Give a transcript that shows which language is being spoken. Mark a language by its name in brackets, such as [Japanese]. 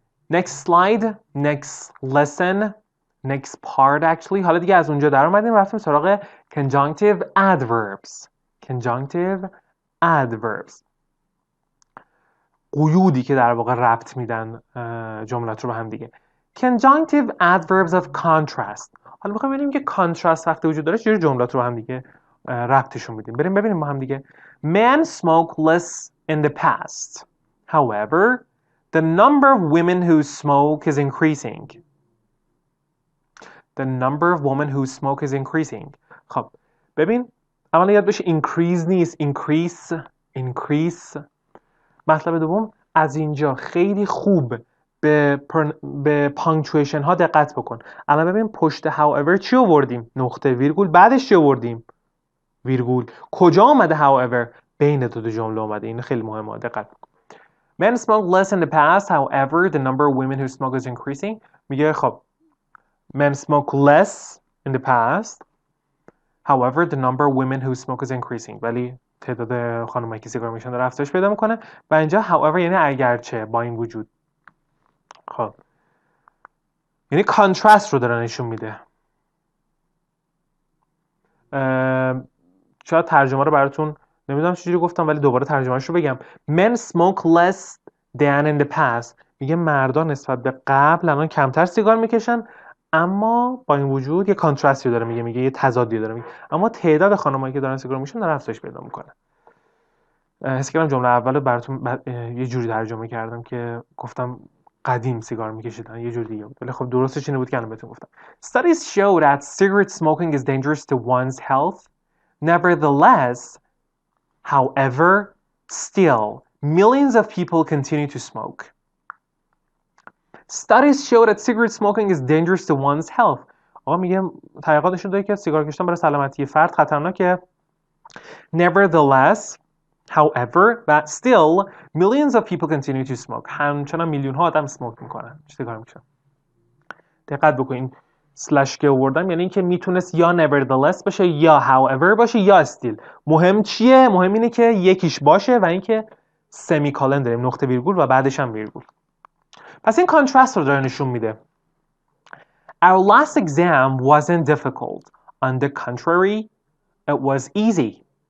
[English] Next slide, next lesson, next part actually. [Persian] حالا دیگه از اونجا در اومدیم رفتیم سراغ conjunctive adverbs. [English] Conjunctive adverbs. [Persian] قیودی که در واقع ربط میدن جملات رو به هم دیگه. [English] Conjunctive adverbs of contrast. [Persian] حالا میخوایم ببینیم که contrast وقتی وجود داره چجوری جملات رو به هم دیگه ربطشون میدیم. بریم ببینیم با هم دیگه. [English] Men smoke less in the past. However, the number of women who smoke is increasing. The number of women who smoke is increasing. [Persian] خب ببین اولا یاد بشه increase نیست increase. مطلب دوم از اینجا خیلی خوب به پانکچویشن ها دقت بکن. الان ببین پشت however چی آوردیم؟ نقطه ویرگول. بعدش چی آوردیم؟ ویرگول. کجا اومده however؟ بین دو جمله اومده. این خیلی مهمه، دقت بکن. [English] Men smoke less in the past, however, the number of women who smoke is increasing. [Persian] میگه خب [English] men smoke less in the past, however, the number of women who smoke is increasing. [Persian] ولی تعداد خانمایی که سیگار میکشن داره افزایش پیدا میکنه و اینجا however یعنی اگرچه، با این وجود. خب یعنی کانترست رو داره نشون میده. شاید ترجمه رو براتون نمیدونم چجوری گفتم ولی دوباره ترجمهش رو بگم. [English] Men smoke less than in the past. [Persian] میگه مردان نسبت به قبل الان کمتر سیگار میکشن، اما با این وجود یه کانتراستی داره میگه یه تضادی داره میگه، اما تعداد خانمایی که دارن سیگار میکشن داره افزایش پیدا میکنه. حس کردم جمله اول براتون یه جوری ترجمه کردم که گفتم قدیم سیگار میکشیدن، یه جوری دیگه بود، ولی خب درستش اینه بود که الان بهتون گفتم. [English] Studies show that cigarette smoking is dangerous to one's health. Nevertheless, however, still, millions of people continue to smoke. Studies show that cigarette smoking is dangerous to one's health. [Persian] آقا میگه تحقیقات نشون داده که سیگار کشیدن برای سلامتی فرد خطرناکه. [English] Nevertheless, however, but still, millions of people continue to smoke. [Persian] همچنان میلیون ها آدم سموک میکنن. سیگار میکشن. دقت بکنین. سلش که آوردم یعنی اینکه میتونست یا nevertheless باشه یا however باشه یا still. مهم چیه؟ مهم اینه که یکیش باشه و اینکه سمی کالن داریم، نقطه ویرگول و بعدش هم ویرگول. پس این کانترست رو داره نشون میده. [English] Our last exam wasn't difficult. On the contrary, it was easy.